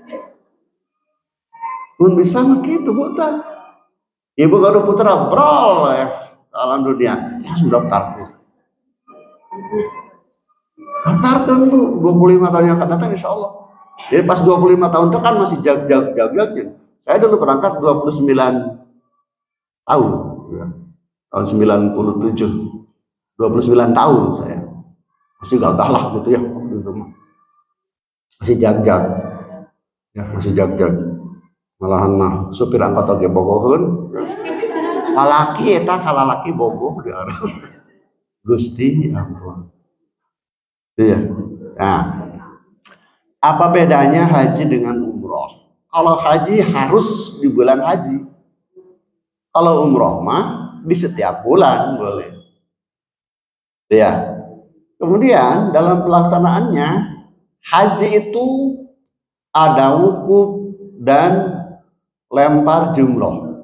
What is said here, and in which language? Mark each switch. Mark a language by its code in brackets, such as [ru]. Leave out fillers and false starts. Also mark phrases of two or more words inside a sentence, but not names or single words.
[id] Pun bisa mah gitu bukan. Ibu kalau putra brol ya ke alam dunia langsung daftar. Daftarkan Bu, 25 tahun yang akan datang [ar] إن شاء الله. [id] Jadi pas 25 tahun itu kan masih jag-jag-jag-jagnya. Saya dulu berangkat 29 tahun. Tahun 97. 29 tahun saya. Masih gagah lah gitu ya. Masih jag-jag. Ya, masih jag-jag. [su] Malahan mah supir angkot oge bogoheun. lalaki eta kalalaki bogoh dia. Gusti ampun. [id] Iya. Nah, apa bedanya haji dengan umroh? Kalau haji harus di bulan haji. Kalau umroh mah di setiap bulan boleh. Ya. Kemudian dalam pelaksanaannya haji itu ada wukuf dan lempar jumroh.